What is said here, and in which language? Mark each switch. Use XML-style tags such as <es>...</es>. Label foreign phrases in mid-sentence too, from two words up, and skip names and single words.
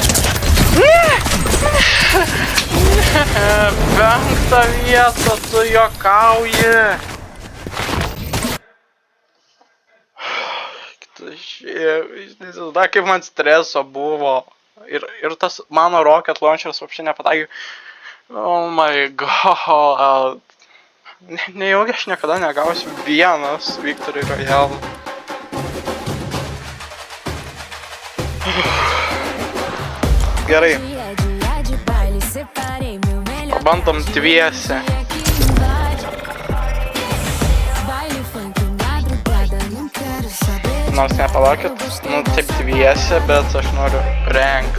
<lt>Penktą vietą, tu juokauji. Nežinau, kaip man streso buvo. Ir tas mano rocket launcheras apšiai nepataikė.</lt> <en>Oh my god.</en> <lt>Nejaugi aš niekada negausiu vienas Victory Royale. Gerai. Bandom dviese. Nors nepalaukit, nu taip dviese, bet aš noriu rengt.</lt>